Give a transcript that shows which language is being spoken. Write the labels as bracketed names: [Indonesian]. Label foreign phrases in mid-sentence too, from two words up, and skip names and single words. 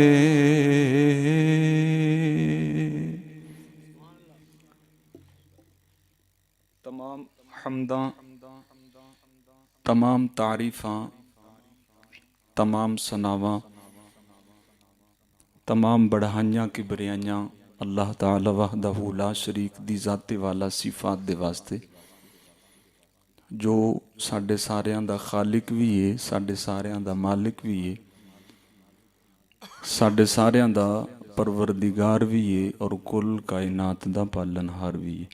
[Punjabi] ਤਮਾਮ ਹਮਦਾਂ, ਤਮਾਮ ਤਾਰੀਫ਼ਾਂ, ਤਮਾਮ ਸਨਾਵਾਂ, ਤਮਾਮ ਵਡਿਆਈਆਂ ਕੀ ਬਰਿਆਈਆਂ ਅੱਲਾਹ ਤਾਲਾ [Arabic] وحده لا شريك [Punjabi] ਦੀ ਜ਼ਾਤੇ ਵਾਲਾ ਸਿਫ਼ਾਤ ਦੇ ਵਾਸਤੇ, ਜੋ ਸਾਡੇ ਸਾਰਿਆਂ ਦਾ ਖ਼ਾਲਿਕ ਭੀ ਹੈ, ਸਾਡੇ ਸਾਰਿਆਂ ਦਾ ਮਾਲਿਕ ਭੀ ਹੈ, ਸਾਡੇ ਸਾਰਿਆਂ ਦਾ ਪਰਵਰਦਿਗਾਰ ਭੀ ਹੈ ਔਰ ਕੁੱਲ ਕਾਇਨਾਤ ਦਾ ਪਾਲਨਹਾਰ ਭੀ ਹੈ।